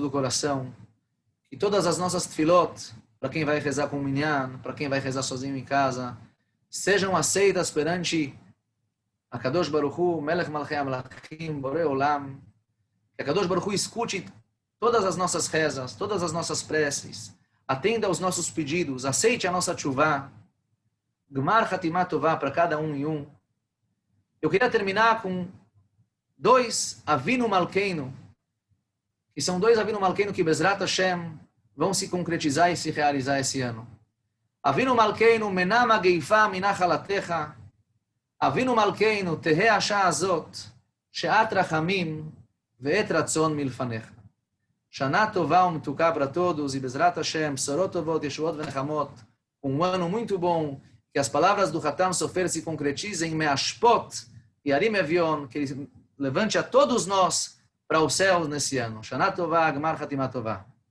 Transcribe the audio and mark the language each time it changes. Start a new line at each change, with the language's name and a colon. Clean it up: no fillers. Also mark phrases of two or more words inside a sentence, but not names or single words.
Portuguese: do coração, que todas as nossas tefilot, para quem vai rezar com o Minyan, para quem vai rezar sozinho em casa, sejam aceitas perante a
Hebrew: קדוש ברוך הוא מלך מלכי המלכים בורא עולם,
Portuguese: que a
Hebrew: קדוש ברוך הוא
Portuguese: escute todas as nossas rezas, todas as nossas preces, atenda aos nossos pedidos, aceite a nossa tchuvá,
Hebrew: גמר חתימה טובה
Portuguese: para cada um e um. Eu queria terminar com 2
Hebrew: אבינו מלכנו,
Portuguese: que são 2
Hebrew: אבינו מלכנו
Portuguese: que
Hebrew: בעזרת השם
Portuguese: vão se concretizar e se realizar esse ano.
Hebrew: אבינו מלכנו מנע מגפה מנחלתך אבינו מלכנו תהא השעה הזאת שעת רחמים ועת רצון מלפניך. שנה טובה ומתוקה
Portuguese: para todos e
Hebrew: בעזרת השם בשורות טובות ישועות ונחמות,
Portuguese: um ano muito bom, que as palavras do Hatam Sofer se concretizem,
Hebrew: מאשפות ירים אביון,
Portuguese: que levante a todos nós para o céu nesse ano.
Hebrew: שנה טובה גמר חתימה טובה.